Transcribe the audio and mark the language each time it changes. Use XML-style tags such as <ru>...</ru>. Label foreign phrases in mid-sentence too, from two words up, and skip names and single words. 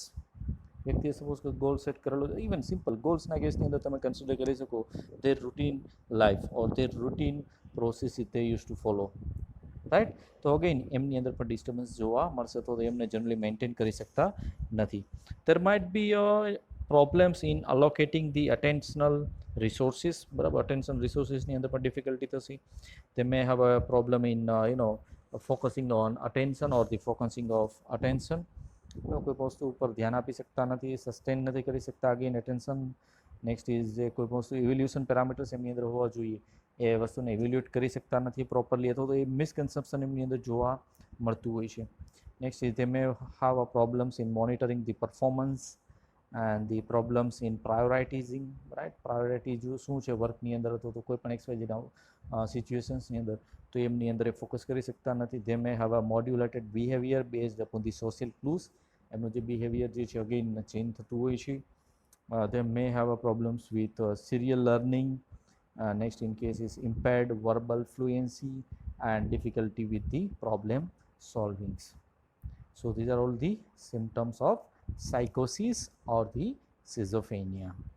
<gu>વ્યક્તિએ સપોઝ કે</gu> <en>goal set</en> <gu>કરેલો,</gu> <en>even simple</en> <gu>ગોલ્સના કેસની અંદર તમે કન્સિડર કરી શકો</gu> <en>their routine life or their routine process they use to follow, right.</en> <gu>તો અગેન એમની અંદર પણ ડિસ્ટર્બન્સ જોવા મળશે, તો એમને</gu> <en>generally maintain</en> <gu>કરી શકતા નથી.</gu> <en>there might be problems in allocating the attentional resources, બરાબર.</en> <gu>અટેન્શન રિસોર્સિસની અંદર પણ ડિફિકલ્ટી થશે.</gu> <en>they may have a problem in focusing on attention or the focusing of attention.</en> <gu>કોઈ વસ્તુ ઉપર ધ્યાન આપી શકતા નથી, સસ્ટેન નથી કરી શકતા</gu> <en>again attention. next is</en> <gu>જે કોઈ વસ્તુ</gu> <en>evolution parameters</en> <gu>એમની અંદર હોવા જોઈએ એ વસ્તુને ઇવેલ્યુએટ કરી શકતા નથી પ્રોપરલી, અથવા તો એ મિસકન્સેપ્શન એમની અંદર જોવા મળતું હોય છે.</gu> <en>next is they may have a problems in monitoring the performance and the problems in prioritizing, right.</en> <gu>પ્રાયોરિટી જો શું છે વર્કની અંદર અથવા તો કોઈ પણ XYZ સિચ્યુએશન્સની અંદર તો એમની અંદર એ ફોકસ કરી શકતા નથી.</gu> <en>they may have a modulated behavior based upon the social clues.</en> <gu>એમનું જે બિહેવિયર જે છે અગેન ચેન્જ થતું હોય છે.</gu> <en>they may have a problems with serial learning. Next in case is impaired verbal fluency and difficulty with the problem solvings. So these are all the symptoms of psychosis or the schizophrenia.</en>